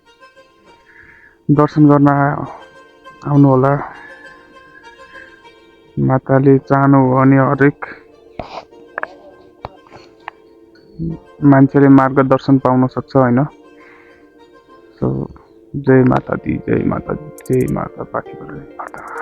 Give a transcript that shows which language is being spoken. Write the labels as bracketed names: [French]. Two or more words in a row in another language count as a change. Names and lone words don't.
[Nepali] दर्शन गर्न आउनु होला। माताले चाहनु हो भने हरेक मान्छेले मार्गदर्शन पाउन सक्छ होइन। [Hindi] सो जय माता दी, जय माता दी, जय माता पाथिभरा देवी माता।